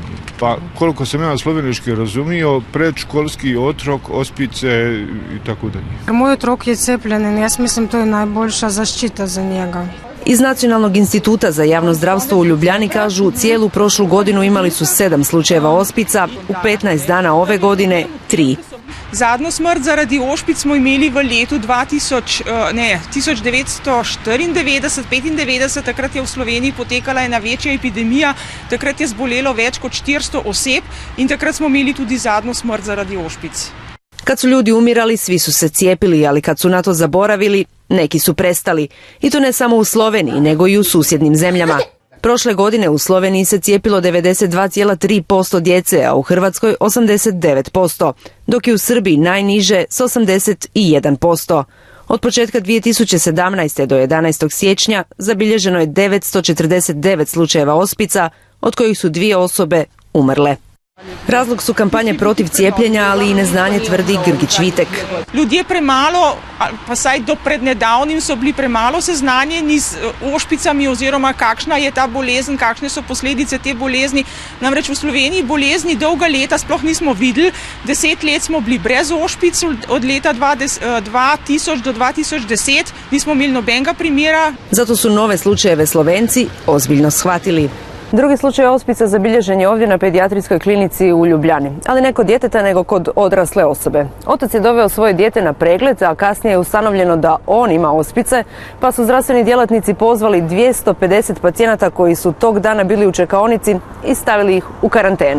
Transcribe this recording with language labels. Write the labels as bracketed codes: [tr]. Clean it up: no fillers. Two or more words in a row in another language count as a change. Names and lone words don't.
[hr] Pa koliko sam ja slovenički razumio, predškolski otrok, ospice i tako dalje. [sl] Moj otrok je cepljen i ja mislim to je najboljša zaštita za njega. [hr] Iz Nacionalnog instituta za javno zdravstvo u Ljubljani kažu, cijelu prošlu godinu imali su 7 slučajeva ospica, u 15 dana ove godine 3. [sl] Zadnjo smrt zaradi ošpic smo imeli v letu 1994-95, takrat je v Sloveniji potekala ena večja epidemija, takrat je zbolelo več kot 400 oseb in takrat smo imeli tudi zadnjo smrt zaradi ošpic. [hr] Kad su ljudi umirali, svi su se cijepili, ali kad su na to zaboravili, neki su prestali. I to ne samo u Sloveniji, nego i u susjednim zemljama. Prošle godine u Sloveniji se cijepilo 92,3% djece, a u Hrvatskoj 89%, dok je u Srbiji najniže s 81%. Od početka 2017. do 11. siječnja zabilježeno je 949 slučajeva ospica, od kojih su 2 osobe umrle. Razlog su kampanje protiv cijepljenja, ali i neznanje, tvrdi Grgić Vitek. [sl] Ljudje premalo, pa saj do prednedavnim so bili premalo seznanjeni z ošpicami oziroma kakšna je ta bolezen, kakšne so posledice te bolezni. Namreč v Sloveniji bolezni dolga leta sploh nismo videli. 10 let smo bili brez ošpic, od leta 2000 do 2010 nismo imeli nobenega primera. [hr] Zato su nove slučajeve Slovenci ozbiljno shvatili. Drugi slučaj ospica zabilježen je ovdje na pedijatrijskoj klinici u Ljubljani, ali ne kod djeteta nego kod odrasle osobe. Otac je doveo svoje dijete na pregled, a kasnije je ustanovljeno da on ima ospice, pa su zdravstveni djelatnici pozvali 250 pacijenata koji su tog dana bili u čekaonici i stavili ih u karantenu.